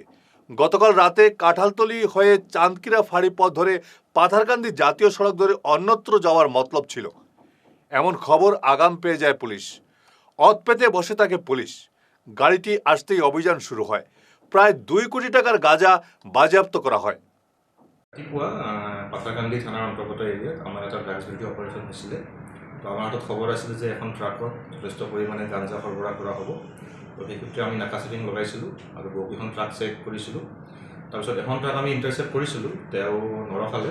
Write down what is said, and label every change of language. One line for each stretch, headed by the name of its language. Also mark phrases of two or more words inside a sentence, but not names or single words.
Bangla: গতকাল রাতে কাঁঠালতলি হয়ে চাঁদকিরা ফাঁড়ি পথ ধরে পাথারকান্দি জাতীয় সড়ক ধরে অন্যত্র যাওয়ার মতলব ছিল। এমন খবর আগাম পেয়ে যায় পুলিশ। অত পেতে বসে থাকে পুলিশ। গাড়িটি আসতেই অভিযান শুরু হয়। প্রায় 2 কোটি টাকার গাঁজা বাজেয়াপ্ত করা হয়।
Assamese: ৰাতিপুৱা পাথাৰকান্দি থানাৰ অন্তৰ্গত এৰিয়াত আমাৰ এটা ড্ৰাগছ বিৰোধী অপাৰেশ্যন হৈছিলে। তো আমাৰ হাতত খবৰ আছিলে যে এখন ট্ৰাকত যথেষ্ট পৰিমাণে গাঞ্জা সৰবৰাহ কৰা হ'ব। তো সেই সূত্ৰে আমি নাকা চেকিং লগাইছিলোঁ আৰু বহুকেইখন ট্ৰাক চেক কৰিছিলোঁ। তাৰপিছত এখন ট্ৰাক আমি ইণ্টাৰচেপ্ট কৰিছিলোঁ, তেওঁ নৰখালে।